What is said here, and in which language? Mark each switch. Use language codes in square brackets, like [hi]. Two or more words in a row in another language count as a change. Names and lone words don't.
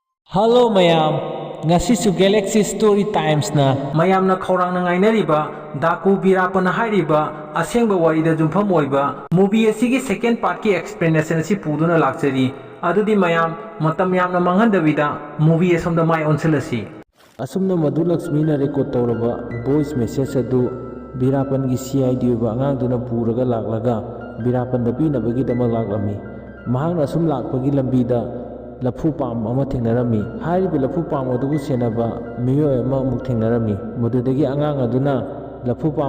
[mni] Hello mayam, ngasisu Galaxy Story Times na mayamna khaurang na ngainariba DHAKU VEERAPPAN hairiba asengba warida jumpham oiba movie asigi [en] second part [mni] ki explanation si puduna lakchari adudi mayam matam yamna manghandabida movie asomda mai onselasi asumna Madhu Lakshmi na record tawraba [en] voice message [mni] adu VEERAPPAN gi CID oiba angangduna puraga laklaga VEERAPPAN da pinabagi damak laklami mahangna asum lakpagi lambida lafu pam ama thengnarami haribi lafu pam adugu senaba miyoy ama amuk thengnarami madudagi angang aduna lafu pam